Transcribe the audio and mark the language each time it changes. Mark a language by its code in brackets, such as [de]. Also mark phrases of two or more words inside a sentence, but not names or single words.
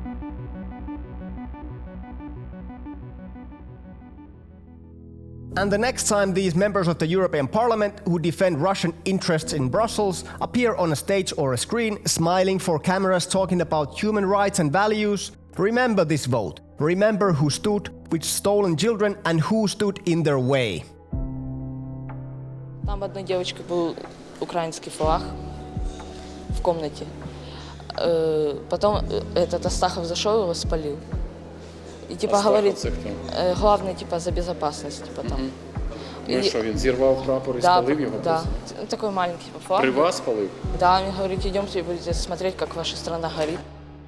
[en] And the next time these members of the European Parliament who defend Russian interests in Brussels appear on a stage or a screen, smiling for cameras talking about human rights and values, remember this vote. Remember who stood with stolen children and who stood in their way. [ru] Там одной девочке был украинский флаг в комнате. Потом этот Астахов зашел, его спалил. И типа говорит, главный типа за безопасность, типа там. [uk] Ну і що, він зірвав прапор і спалив його? [ru] Да, такой маленький флаг. [uk] При вас спалив? [ru] Да, он говорит, идемте и будете смотреть, как ваша страна горит.